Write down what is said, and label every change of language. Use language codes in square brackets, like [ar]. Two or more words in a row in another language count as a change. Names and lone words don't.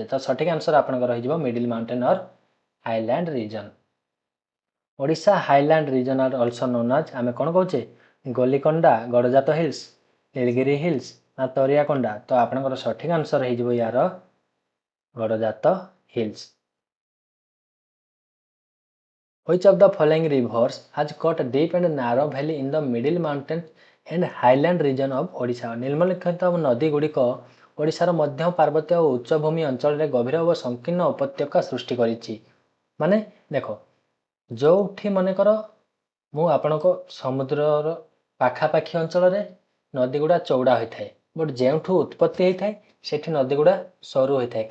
[or] ତ ସଠିକ୍ ଆନ୍ସର ଆପଣଙ୍କର ରହିଯିବ [en] middle mountain or highland region. ଓଡ଼ିଶା highland region are also known as [or] ଆମେ କ'ଣ କହୁଛେ? ଗୋଲିକଣ୍ଡା, ଗଡ଼ଜାତ ହିଲ୍ସ, ନୀଳଗିରି ହିଲ୍ସ ନା ତରିଆକଣ୍ଡା? ତ ଆପଣଙ୍କର ସଠିକ୍ ଆନ୍ସର ହେଇଯିବ ୟାର ଗଡ଼ଜାତ ହିଲ୍ସ। [en] Which of the following rivers has got a deep and narrow valley in the middle mountain and highland region of Odisha? [or] ନିମ୍ନଲିଖିତ ନଦୀ ଗୁଡ଼ିକ ଓଡ଼ିଶାର ମଧ୍ୟ ପାର୍ବତ୍ୟ ଓ ଉଚ୍ଚଭୂମି ଅଞ୍ଚଳରେ ଗଭୀର ଓ ସଂକୀର୍ଣ୍ଣ ଉପତ୍ୟକା ସୃଷ୍ଟି କରିଛି। ମାନେ ଦେଖ, ଯେଉଁଠି ମନେକର ମୁଁ ଆପଣଙ୍କ ସମୁଦ୍ରର ପାଖାପାଖି ଅଞ୍ଚଳରେ ନଦୀ ଗୁଡ଼ା ଚଉଡ଼ା ହୋଇଥାଏ, ବଟ୍ ଯେଉଁଠୁ ଉତ୍ପତ୍ତି ହେଇଥାଏ ସେଠି ନଦୀ ଗୁଡ଼ା ସରୁ ହୋଇଥାଏ।